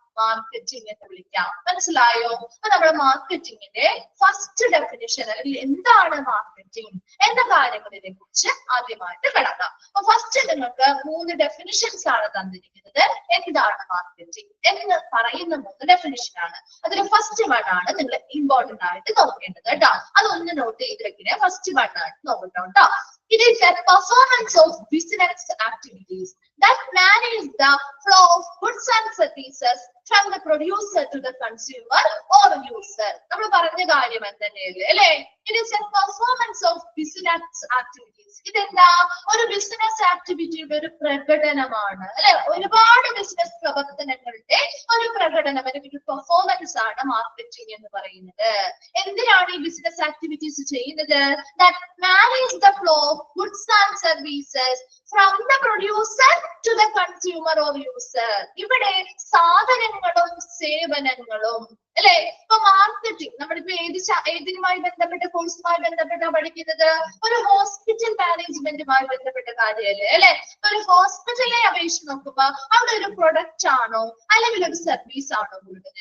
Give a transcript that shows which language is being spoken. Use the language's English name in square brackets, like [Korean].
[Malayalam] Marketing എന്ന് വിളിക്കാം. മനസ്സിലായോ? അപ്പൊ നമ്മുടെ മാർക്കറ്റിംഗിന്റെ ഫസ്റ്റ് ഡെഫിനിഷൻ അല്ലെങ്കിൽ എന്താണ് മാർക്കറ്റിംഗ് എന്ന കാര്യങ്ങളിനെ കുറിച്ച് ആദ്യമായിട്ട് കിടക്കാം. അപ്പൊ ഫസ്റ്റ് നിങ്ങൾക്ക് 3 ഡെഫിനിഷൻസ് ആണ് തന്നിരിക്കുന്നത്. എന്താണ് മാർക്കറ്റിംഗ് എന്ന് പറയുന്ന 3 ഡെഫിനിഷൻ ആണ്. അതിൽ ഫസ്റ്റ് വൺ ആണ് നിങ്ങൾ ഇമ്പോർട്ടന്റ് ആയിട്ട് നോക്കേണ്ടത് കേട്ടോ. അതൊന്ന് നോട്ട് ചെയ്ത് വെക്കണേ. ഫസ്റ്റ് വൺ ആയിട്ട് നോക്കട്ടോ കേട്ടോ. [English] It is a performance of business activities that manage the flow of goods and services from the producer to the consumer or user. [Malayalam] നമ്മൾ പറഞ്ഞ കാര്യം തന്നെയല്ലേ അല്ലെ. [English] It is a performance of business activities. [Malayalam] ഇതെന്താ? ഒരു ബിസിനസ് ആക്ടിവിറ്റിയുടെ ഒരു പ്രകടനമാണ് അല്ലെ. ഒരുപാട് ബിസിനസ് പ്രവർത്തനങ്ങളുടെ ഒരു പ്രകടനം അല്ലെങ്കിൽ ഒരു പെർഫോമൻസ് ആണ് മാർക്കറ്റിംഗ് എന്ന് പറയുന്നത്. എന്തിനാണ് ഈ ബിസിനസ് ആക്ടിവിറ്റീസ് ചെയ്യുന്നത്? [English] That manage the flow of goods and services from the producer to the consumer or user. [Malayalam] ഇവിടെ സാധനങ്ങളും സേവനങ്ങളും അല്ലെ. ഇപ്പൊ മാർക്കറ്റിംഗ് നമ്മളിപ്പോ ഏതിനുമായി ബന്ധപ്പെട്ട കോഴ്സുമായി ബന്ധപ്പെട്ട പഠിക്കുന്നത്? ഒരു ഹോസ്പിറ്റൽ മാനേജ്മെന്റുമായി ബന്ധപ്പെട്ട കാര്യമല്ലേ അല്ലെ. ഒരു ഹോസ്പിറ്റലിനെ അപേക്ഷിച്ച് നോക്കുമ്പോ അവിടെ ഒരു പ്രൊഡക്റ്റ് ആണോ അല്ലെങ്കിൽ ഒരു സർവീസ് ആണോ കൊടുക്കുന്നത്?